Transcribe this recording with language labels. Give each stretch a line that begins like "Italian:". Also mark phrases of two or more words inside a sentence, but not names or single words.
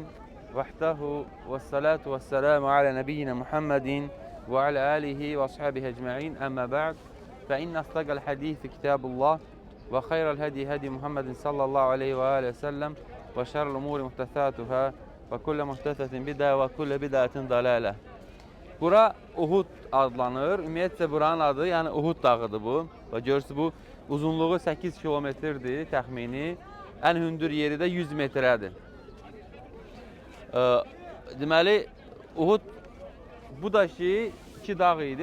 Arabic: وحده والصلاة والسلام على نبينا محمد وعلى آله وأصحابه أجمعين. أما بعد. فإن أصدق الحديث كتاب الله وخير الهدي محمد صلى الله عليه وعليه وسلم وشر الأمور محدثاتها وكل محدثة بدعة وكل بدعة ضلالة.
Azerbaijani: Bura Uhud adlanır. Ümumiyyətcə buranın adı, yəni Uhud dağıdır bu. Və görürsünüz bu uzunluğu 8 kilometrdir təxmini. Ən hündür yeri də 100 metrədir. Deməli Uhud bu da ki iki dağ idi.